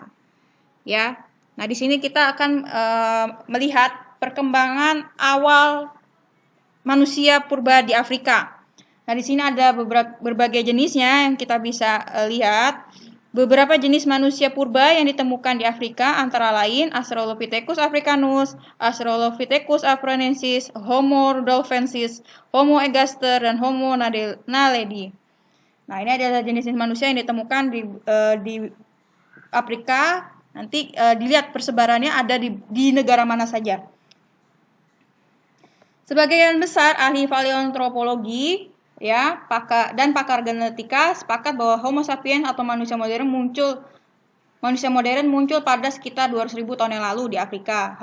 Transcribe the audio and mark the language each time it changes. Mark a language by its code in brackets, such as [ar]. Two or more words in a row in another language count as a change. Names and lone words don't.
[id] Ya, nah di sini kita akan melihat perkembangan awal manusia purba di Afrika. Nah, di sini ada berbagai jenisnya yang kita bisa lihat. Beberapa jenis manusia purba yang ditemukan di Afrika antara lain Australopithecus africanus, Australopithecus afarensis, Homo rudolfensis, Homo ergaster, dan Homo naledi. Nah, ini adalah jenis manusia yang ditemukan di Afrika. Nanti dilihat persebarannya ada di negara mana saja. Sebagian besar ahli paleoantropologi ya, pakar genetika sepakat bahwa Homo sapiens atau manusia modern muncul pada sekitar 200.000 tahun yang lalu di Afrika.